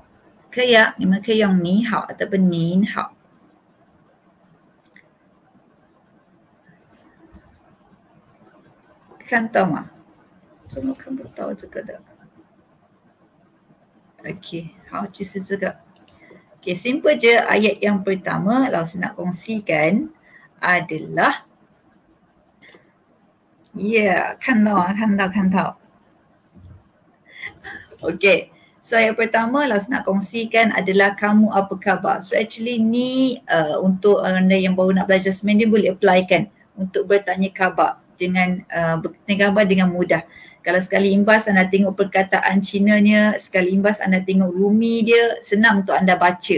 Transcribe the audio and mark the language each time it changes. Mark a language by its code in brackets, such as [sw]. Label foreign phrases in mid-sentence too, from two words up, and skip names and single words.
[zh] 可以啊，你们可以用你好 ataupun 您好。看到吗？怎么看不到这个的 ？OK， 好，就是这个。Okay, [ms] simple je. Ayat yang pertama, Laos nak kongsikan adalah [zh] 看到啊，看到。 [ms] Okay. So yang pertama Laos nak kongsikan adalah kamu apa khabar. So actually ni untuk anda yang baru nak belajar Mandarin boleh applykan untuk bertanya khabar dengan bertanya khabar dengan mudah. Kalau sekali imbas anda tengok perkataan Cinanya, sekali imbas anda tengok rumi dia, senang untuk anda baca.